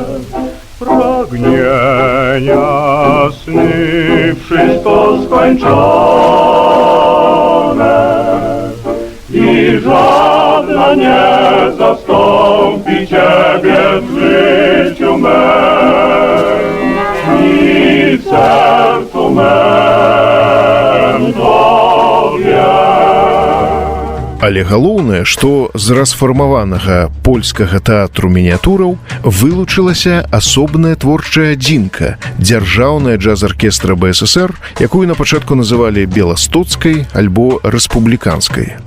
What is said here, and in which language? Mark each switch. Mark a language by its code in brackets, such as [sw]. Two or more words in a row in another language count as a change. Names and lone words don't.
[pl] Pragnienia, sny, wszystko skończone. I żadna nie zastąpi ciebie w życiu mym. I w sercu mym tobie. [be] Але галоўнае, што з расфармаванага польскага тэатру мініятураў вылучылася асобная творчая адзінка – дзяржаўная джаз-аркестра БССР, якую на пачатку называлі беластоцкай альбо рэспубліканскай.